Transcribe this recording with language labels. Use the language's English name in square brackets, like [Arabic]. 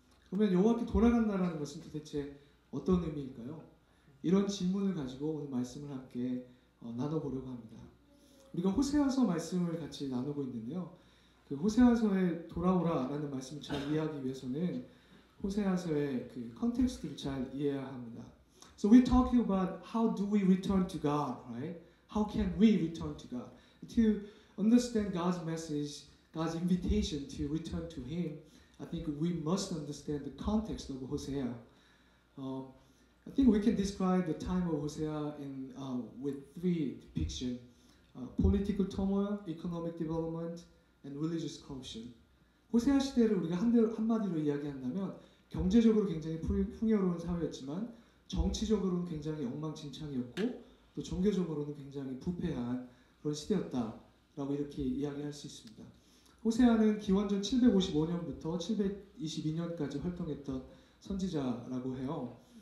[Korean] 그러면 여호와께 돌아간다라는 것은 도대체 어떤 의미일까요? 이런 질문을 가지고 오늘 말씀을 함께 나눠보려고 합니다. 우리가 호세아서 말씀을 같이 나누고 있는데요. 그 호세아서에 돌아오라라는 말씀을 잘 이해하기 위해서는 호세아서의 그 컨텍스트를 잘 이해해야 합니다. [English] So we're talking about how do we return to God, right? How can we return to God? To understand God's message, God's invitation to return to Him, I think we must understand the context of Hosea. I think we can describe the time of Hosea with three depictions: political turmoil, economic development, and religious corruption. [Korean] 호세아 시대를 우리가 한마디로 이야기한다면 경제적으로 굉장히 풍요로운 사회였지만 정치적으로는 굉장히 엉망진창이었고 또 종교적으로는 굉장히 부패한 그런 시대였다라고 이렇게 이야기할 수 있습니다. 호세아는 기원전 755년부터 722년까지 활동했던 선지자라고 해요.